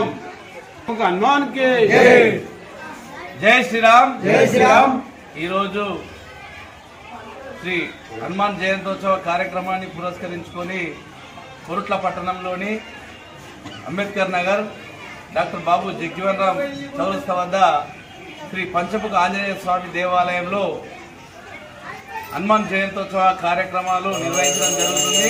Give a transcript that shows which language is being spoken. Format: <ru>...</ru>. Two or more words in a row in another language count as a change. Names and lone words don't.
<hi>हनुमान के जय। जय श्री राम। जय श्री राम।</hi> <te>శ్రీ హనుమాన్ జయంతోత్సవ కార్యక్రమాన్ని పురస్కరించుకొని కొరుట్ల పట్టణంలోని అంబేద్కర్ నగర్ డాక్టర్ బాబు జగ్జీవన్ రామ్ చౌరస్తా వద్ద శ్రీ పంచముఖ ఆంజనేయ స్వామి దేవాలయంలో హనుమాన్ జయంతోత్సవ కార్యక్రమాలు నిర్వహించడం జరుగుతుంది.</te>